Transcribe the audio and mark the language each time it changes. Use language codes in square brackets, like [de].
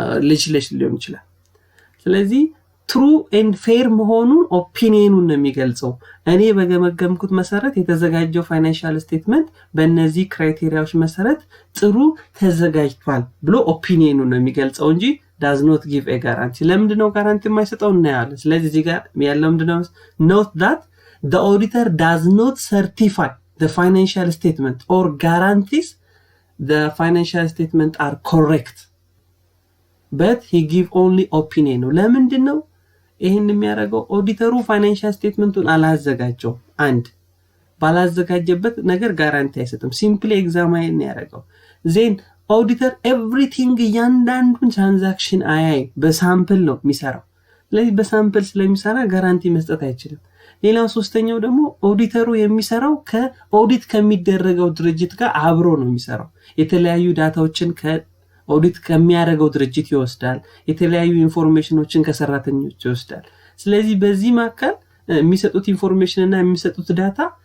[am] legislation ሊሆን ይችላል። ስለዚህ [en] true and fair [am] መሆኑን ኦፒኒየኑን ነው የሚገልጸው። እኔ በገመገምኩት መሰረት የተዘጋጀው ፋይናንሻል ስቴትመንት በእነዚህ ክራይቴሪያዎች መሰረት ጥሩ ተዘጋጅቷል ብሎ ኦፒኒየኑን ነው የሚገልጸው እንጂ [en] does not give a guarantee። [am] ለምንድነው ጋራንቲ የማይሰጠው እናያለን። ስለዚህ እዚህ ጋር ያለው ምንድነው? [en] Note that the auditor does not certify the financial statement or guarantees the financial statement are correct. But he give only opinion [am] ነው። ለምንድነው ይሄን የሚያደርገው? ኦዲተሩ ፋይናንሻል ስቴትመንቱን አላዘጋጀው አንድ ባላዘጋጀበት ነገር ጋራንቲ አይሰጥም ሲምፕሊ ኤግዛማይን ያደርገው ዜን ኦዲተር ኤቭሪቲንግ ያንዳንዱን ትራንዛክሽን አያይ በሳምፕል ነው የሚሰራው ስለዚህ በሳምፕል ስለሚሰራ ጋራንቲ መስጠት አይችልም ሌላው ሶስተኛው ደግሞ ኦዲተሩ የሚሰራው ከኦዲት ከሚደረገው ድርጅት ጋር አብሮ ነው የሚሰራው የተለያዩ ዳታዎችን ከኦዲት ከሚያደርገው ድርጅት ይወስዳል የተለያዩ ኢንፎርሜሽኖችን ከሰራተኞች ይወስዳል ስለዚህ በዚህ ማከል የሚሰጡት ኢንፎርሜሽን እና የሚሰጡት ዳታ